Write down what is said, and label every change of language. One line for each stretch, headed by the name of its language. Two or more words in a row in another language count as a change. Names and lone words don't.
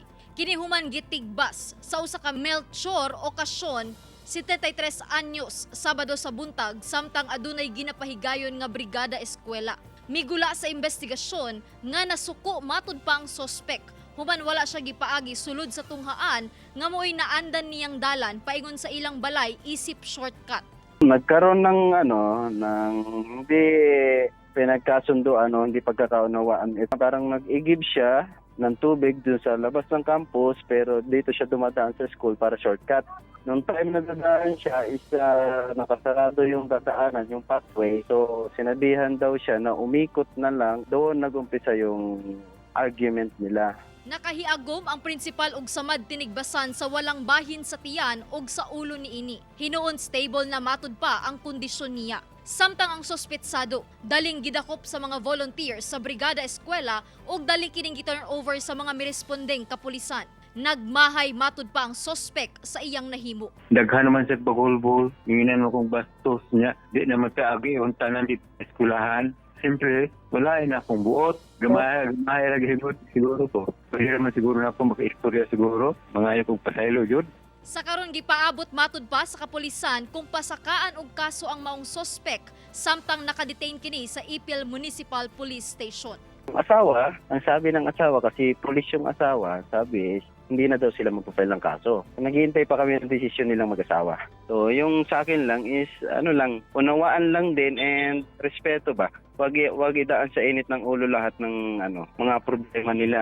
Cebuano: Kini human gitigbas sa usa ka Melchor okasyon 73 anyos Sabado sa buntag samtang adunay ginapahigayon nga brigada eskwela. Migula sa investigasyon nga nasuko matud pa ang sospek. Human wala siya gipaagi sulod sa tunghaan nga mo'y naandan niyang dalan paingon sa ilang balay isip shortcut.
Filipino: Nagkaroon ng hindi pinagkasunduan o hindi pagkakaunawaan. Parang nag-igib siya ng tubig dun sa labas ng campus pero dito siya dumadaan sa school para shortcut. Noong time na dadaan siya is nakasarado yung dadaanan, yung pathway. So sinabihan daw siya na umikot na lang. Doon nag-umpisa yung argument nila.
Cebuano: Nakahiagom ang prinsipal og samad tinigbasan sa walang bahin sa tiyan og sa ulo niini. Hinuon stable na matud pa ang kondisyon niya. Samtang ang sospetsado, daling gidakop sa mga volunteers sa brigada eskwela ug daling kining gi-turn over sa mga mirespondeng kapulisan. Nagmahay matud pa ang sospek sa iyang nahimo. Daghan naman sa bagulbol, inginan mo kong bastos niya, di na magkaagi yung tanan di eskulahan. Siyempre, wala na akong buot. Gamay lagi siguro to. Pwede naman siguro na akong maka-istorya siguro. Mga ayaw kong pasaylo yun. Sa karon gipaabot matud pa sa kapulisan kung pasakaan og kaso ang maong sospek samtang nakadetain kini sa Ipil Municipal Police Station.
Filipino: Ang sabi ng asawa kasi pulis yung asawa, sabi hindi na daw sila magpa-file ng kaso. Naghihintay pa kami ng desisyon nilang mag-asawa. So yung sa akin lang is unawaan lang din and respeto ba. Wag idaan sa init ng ulo lahat ng mga problema nila.